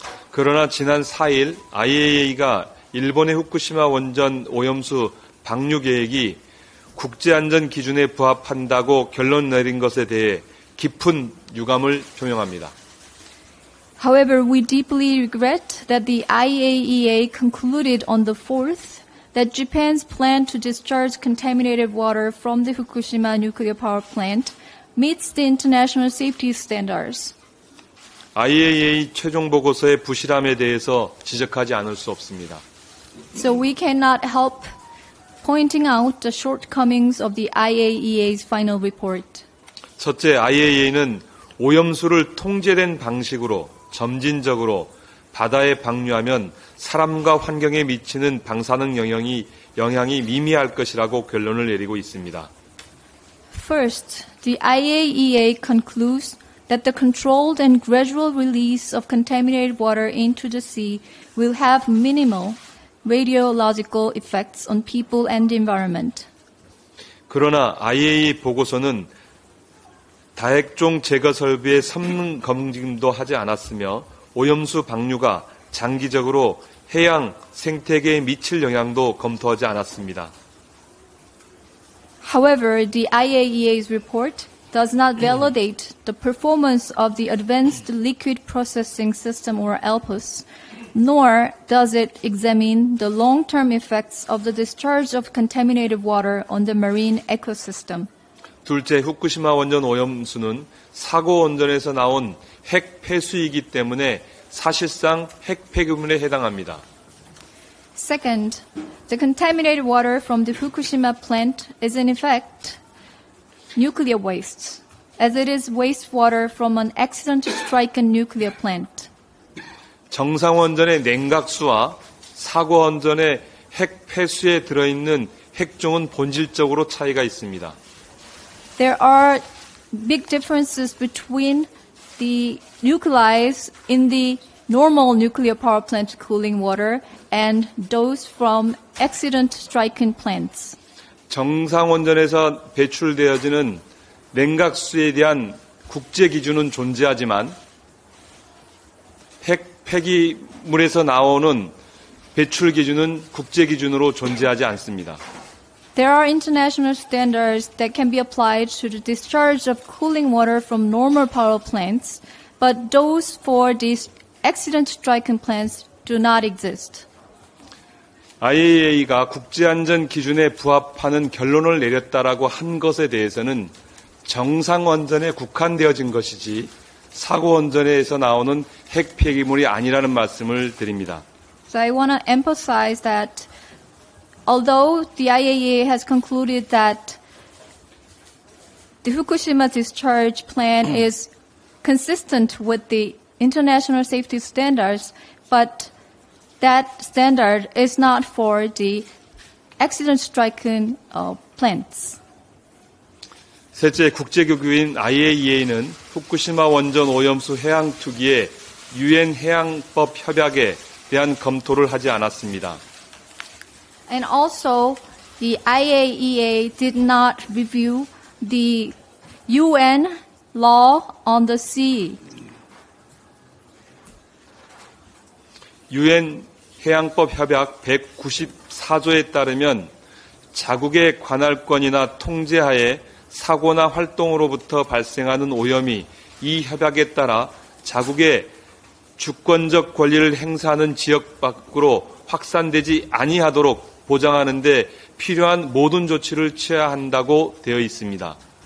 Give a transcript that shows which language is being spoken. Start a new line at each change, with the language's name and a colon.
Korean: 그러나 지난 4일 IAEA가 일본의 후쿠시마 원전 오염수 방류 계획이 국제안전 기준에 부합한다고 결론 내린 것에 대해 깊은 유감을 표명합니다.
English: However, we deeply regret that the IAEA concluded on the 4th that Japan's plan to discharge contaminated water from the Fukushima nuclear power plant meets the international safety standards.
Korean: IAEA 최종 보고서의 부실함에 대해서 지적하지 않을 수 없습니다.
English: So we cannot help pointing out the shortcomings of the IAEA's final report.
Korean: 첫째, IAEA는 오염수를 통제된 방식으로 점진적으로 바다에 방류하면 사람과 환경에 미치는 방사능 영향이 미미할 것이라고 결론을 내리고 있습니다.
English: First, the IAEA concludes that the controlled and gradual release of contaminated water into the sea will have minimal radiological effects on people and the environment.
Korean: 그러나 IAEA 보고서는 다핵종 제거 설비의 성능 검증도 하지 않았으며 오염수 방류가 장기적으로 해양 생태계에 미칠 영향도 검토하지 않았습니다.
English: However, the IAEA's report does not validate the performance of the Advanced Liquid Processing System, or ALPS, nor does it examine the long-term effects of the discharge of contaminated water on the marine ecosystem.
Korean: 둘째, 후쿠시마 원전 오염수는 사고 원전에서 나온 핵 폐수이기 때문에 사실상 핵 폐기물에 해당합니다.
English: Second, the contaminated water from the Fukushima plant is in effect nuclear waste, as it is wastewater from an accident-stricken nuclear plant.
Korean: 정상 원전의 냉각수와 사고 원전의 핵 폐수에 들어있는 핵종은 본질적으로 차이가 있습니다.
English: There are big differences between the nuclei in the normal nuclear power plant cooling water and those from accident-stricken plants.
Korean: 정상 원전에서 배출되어지는 냉각수에 대한 국제 기준은 존재하지만 핵 폐기물에서 나오는 배출 기준은 국제 기준으로 존재하지 않습니다.
English: There are international standards that can be applied to the discharge of cooling water from normal power plants, but those for these accident-stricken plants do not exist.
Korean: IAEA가 국제안전 기준에 부합하는 결론을 내렸다라고 한 것에 대해서는 정상 원전에 국한되어진 것이지 사고 원전에서 나오는 핵 폐기물이 아니라는 말씀을 드립니다.
English: So I want to emphasize that although the IAEA has concluded that the Fukushima discharge plan is consistent with the international safety standards, but that standard is not for the accident-stricken plants.
Korean: 셋째, 국제기구인 IAEA는 후쿠시마 원전 오염수 해양 투기의 유엔 해양법 협약에 대한 검토를 하지 않았습니다.
English: And also, the IAEA did not review the UN law on the sea.
Korean: 유엔 해양법 협약 194조에 따르면 자국의 관할권이나 통제하에 사고나 활동으로부터 발생하는 오염이 이 협약에 따라 자국의 주권적 권리를 행사하는 지역 밖으로 확산되지 아니하도록 보장하는 데 필요한 모든 조치를 취해야 한다고 되어 있습니다.